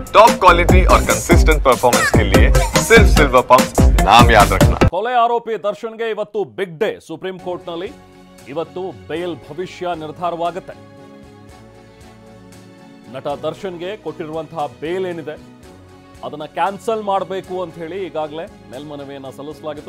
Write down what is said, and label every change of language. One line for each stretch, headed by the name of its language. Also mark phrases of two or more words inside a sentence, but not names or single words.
English: top quality
Hindi: और
English: consistent performance
Hindi: के लिए सिर्फ सिल्वर पंप नाम याद रखना।
Kannada: ಕೊಲೆ ಆರೋಪಿ ದರ್ಶನ್ಗೆ ಇವತ್ತು
English: big day
Kannada: ಸುಪ್ರೀಂ ಕೋರ್ಟ್ನಲ್ಲಿ ಇವತ್ತು ಬೇಲ್ ಭವಿಷ್ಯ ನಿರ್ಧಾರವಾಗುತ್ತೆ. ನಟ ದರ್ಶನ್ಗೆ ಕೊಟ್ಟಿರುವಂತಹ ಬೇಲ್ ಏನಿದೆ ಅದನ್ನ ಕ್ಯಾನ್ಸಲ್ ಮಾಡಬೇಕು ಅಂತ ಹೇಳಿ ಈಗಾಗಲೇ ಮೇಲ್ಮನವಿಯನ್ನ ಸಲ್ಲಿಸಲಾಗಿತ್ತು.